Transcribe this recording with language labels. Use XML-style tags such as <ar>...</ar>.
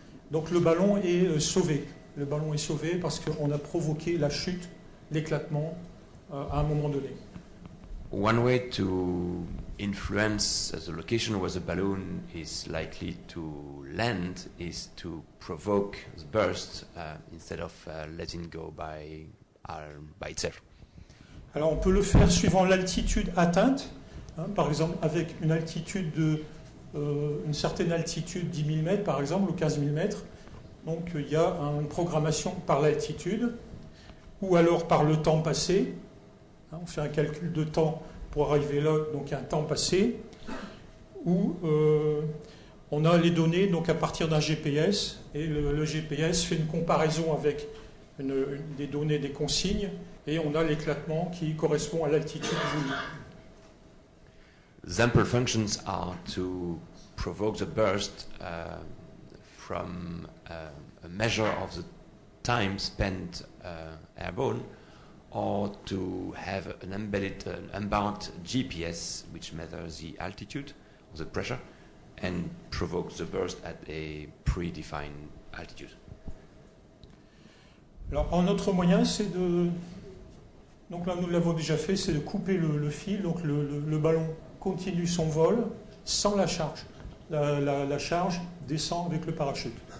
<fr>Donc le ballon est sauvé. Le ballon est sauvé parce qu'on a provoqué la chute, l'éclatement à un moment donné.</fr> <en>One way to influence the location where the balloon is likely to land is to provoke the burst instead of letting go by itself.</en> <fr>Alors on peut le faire suivant l'altitude atteinte, hein, par exemple avec une altitude une certaine altitude, 10 000 mètres par exemple, ou 15 000 mètres. Donc il y a une programmation par l'altitude, ou alors par le temps passé. On fait un calcul de temps pour arriver là, donc un temps passé, où on a les données donc à partir d'un GPS, et le GPS fait une comparaison avec des données, des consignes, et on a l'éclatement qui correspond à l'altitude voulue.</fr> <en>Sample functions are to provoke the burst from a measure of the time spent airborne, or to have an embedded GPS which measures the altitude or the pressure and provokes the burst at a predefined altitude.</en> <fr>Alors, un autre moyen, c'est de... Donc là, nous l'avons déjà fait, c'est de couper le fil. Donc le ballon continue son vol sans la charge. La charge descend avec le parachute.</fr>